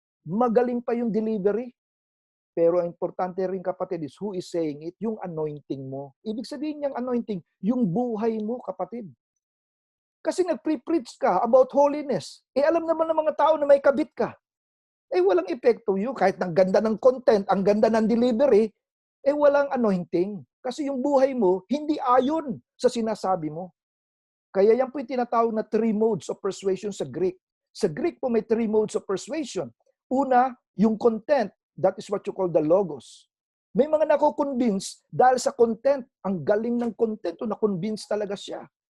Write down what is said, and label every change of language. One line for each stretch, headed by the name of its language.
Filipino: Magaling pa yung delivery. Pero ang importante rin, kapatid,
English: is who is saying it.
Filipino: Yung anointing mo. Ibig sabihin niyang anointing, yung buhay mo, kapatid. Kasi nag-pre-preach ka about holiness. Alam naman ng mga tao na may kabit ka. Walang epekto yun. Kahit ang ganda ng content, ang ganda ng delivery, walang anointing. Kasi yung buhay mo, hindi ayon sa sinasabi mo. Kaya yan po yung tinatawag na 3 modes of persuasion sa Greek. Sa Greek po may 3 modes of persuasion. Una, yung content,
English: that is what you call the logos.
Filipino: May mga nako-convince dahil sa content. Ang galing ng content, na-convince talaga siya.